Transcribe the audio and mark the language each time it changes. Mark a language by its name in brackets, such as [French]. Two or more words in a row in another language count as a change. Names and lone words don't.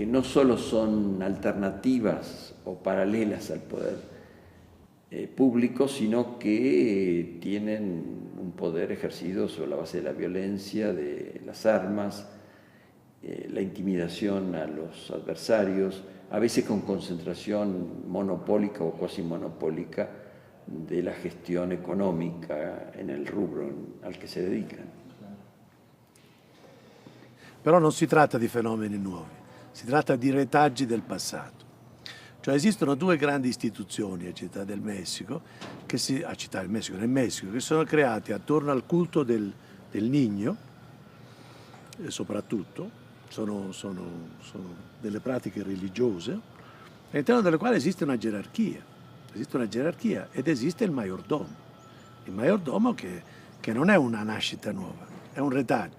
[Spanish] no solo son alternativas o paralelas al poder público, sino que tienen un poder ejercido sobre la base de la violencia, de las armas, la intimidación a los adversarios, a veces con concentración monopólica o cuasi monopólica de la gestión económica en el rubro [Italian] al che si dedicano. Però non si tratta di fenomeni nuovi, si tratta di retaggi del passato. Cioè esistono due grandi istituzioni a Città del Messico, nel Messico, che sono create attorno al culto del Niño, soprattutto, sono delle pratiche religiose, all'interno delle quali esiste una gerarchia ed esiste il mayordomo che non è una nascita nuova, è un retaggio.